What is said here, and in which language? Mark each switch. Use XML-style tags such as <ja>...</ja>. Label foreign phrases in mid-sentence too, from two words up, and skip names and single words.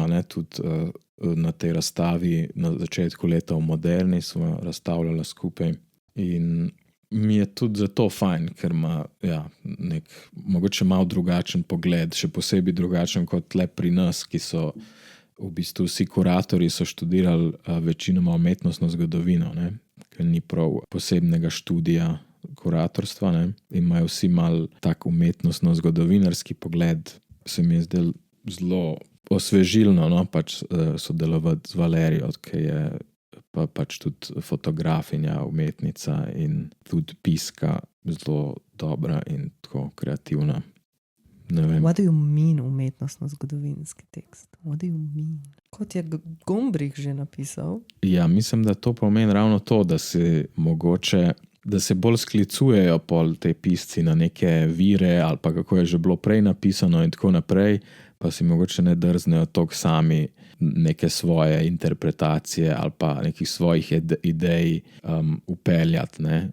<sl>ne, tudi na tej razstavi na začetku leta v Moderni smo razstavljala skupaj in mi je tudi zato fajn, ker ima nek mogoče malo drugačen pogled, še posebej drugačen kot le pri nas, ki so v bistvu vsi kuratorji so študirali večinoma umetnostno zgodovino, ne, ker ni prav posebnega študija kuratorstva, ne, imajo vsi mal tak umetnostno-zgodovinarski pogled. Se mi je zdelo zelo osvežilno, no, pač sodelovati z Valerijo, ki je pač tudi fotografinja, umetnica in tudi piska zelo dobra in tako kreativna. Ne vem.</sl> <en>What do you mean</en> <sl>umetnostno-zgodovinski tekst?</sl> <en>What do you mean?</en> <sl>Kot je Gombrich že napisal. Ja, mislim, da to pomeni ravno to, da se mogoče da se bolj sklicujejo pol te pisci na neke vire ali pa kako je že bilo prej napisano in tako naprej, pa si mogoče ne drznejo toliko sami neke svoje interpretacije ali pa nekih svojih idej upeljati, ne.</sl>